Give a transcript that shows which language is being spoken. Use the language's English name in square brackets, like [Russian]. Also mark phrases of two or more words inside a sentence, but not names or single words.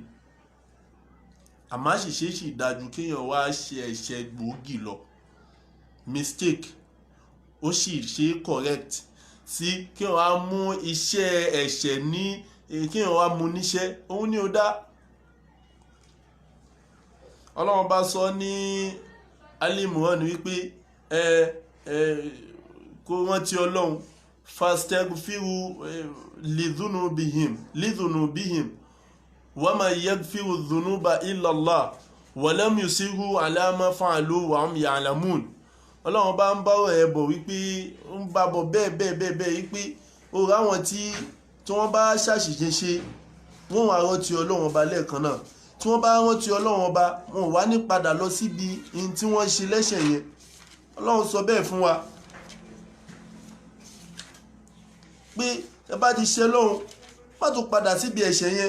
[Yoruba] Àmọ́ àṣìṣe sì dájú kéèyàn wá ṣe ẹ̀ṣẹ̀ gbòógì lọ, mistake ó sì ṣe correct sí kéèyàn wá mú iṣẹ́ ẹ̀ṣẹ̀ ní kéèyàn wá mú níṣẹ́, òun ni ó dá. Ọlọ́run bá sọ ní Al-Imran wípé kó rántí Ọlọ́run [Arabic] فاستغفروا لذنوبهم ومن يغفر الذنوب إلا الله ولم يصروا على ما فعلوا وهم يعلمون. [Yoruba] Ọlọ́run bá ń bọ́rọ̀ ẹ̀ bọ̀ wípé ń bá bọ̀ bẹ́ẹ̀ wípé ó ráwọn tí wọ́n bá ṣàṣìṣe ṣe wọ́n wá rántí Ọlọ́run ọba lẹ́ẹ̀kan náà, tí wọ́n bá rántí Ọlọ́run ọba wọn wá ní padà lọ síbi ihun tí wọ́n ṣe lẹ́ṣẹ̀ yẹn. Ọlọ́run sọ bẹ́ẹ̀ fún wa pé ẹ bá ti ṣe lọ́hun má tún padà síbi ẹ̀ṣẹ̀ yẹn.